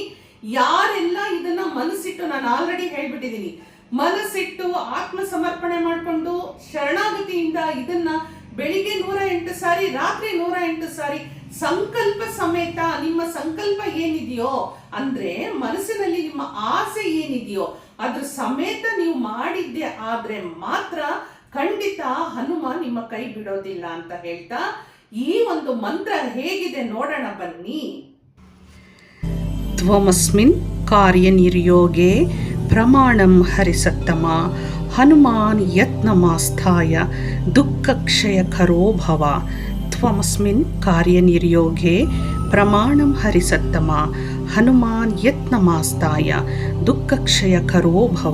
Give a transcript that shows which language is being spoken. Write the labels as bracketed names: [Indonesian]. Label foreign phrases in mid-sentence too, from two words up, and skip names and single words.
[Kannada] ಯಾರೆಲ್ಲ ಇದನ್ನ ಮನಸ್ಸಿಟ್ಟು, ನಾನು ಆಲ್ರೆಡಿ ಹೇಳ್ಬಿಟ್ಟಿದ್ದೀನಿ, ಮನಸ್ಸಿಟ್ಟು ಆತ್ಮ ಸಮರ್ಪಣೆ ಮಾಡಿಕೊಂಡು ಶರಣಾಗತಿಯಿಂದ ಇದನ್ನ ಬೆಳಿಗ್ಗೆ 108 ಸಾರಿ, ರಾತ್ರಿ 108 ಸಾರಿ ಸಂಕಲ್ಪ ಸಮೇತ, ನಿಮ್ಮ ಸಂಕಲ್ಪ ಏನಿದೆಯೋ ಅಂದ್ರೆ ಮನಸ್ಸಿನಲ್ಲಿ ನಿಮ್ಮ ಆಸೆ ಏನಿದೆಯೋ ಅದ್ರ ಸಮೇತ ನೀವು ಮಾಡಿದ್ದೆ ಆದ್ರೆ ಮಾತ್ರ ಖಂಡಿತ ಹನುಮ ನಿಮ್ಮ ಕೈ ಬಿಡೋದಿಲ್ಲ ಅಂತ ಹೇಳ್ತಾ ಈ ಒಂದು ಮಂತ್ರ ಹೇಗಿದೆ ನೋಡೋಣ ಬನ್ನಿ. [Sanskrit] ತ್ವಮಸ್ಮಿನ್ ಕಾರ್ಯನಿರ್ಯೋಗೆ ಪ್ರಮಾಣಂ ಹರಿಸತ್ತಮ ಹನುಮಾನ್ ಯತ್ನಮಾಸ್ಥಾಯ ದುಃಖಕ್ಷಯಕರೋ ಭವ. ತ್ವಮಸ್ಮಿನ್ ಕಾರ್ಯನಿರ್ಯೋಗೆ ಪ್ರಮಾಣಂ ಹರಿಸತ್ತಮ ಹನುಮಾನ್ ಯತ್ನಮಾಸ್ಥಾಯ ದುಃಖಕ್ಷಯಕರೋ ಭವ.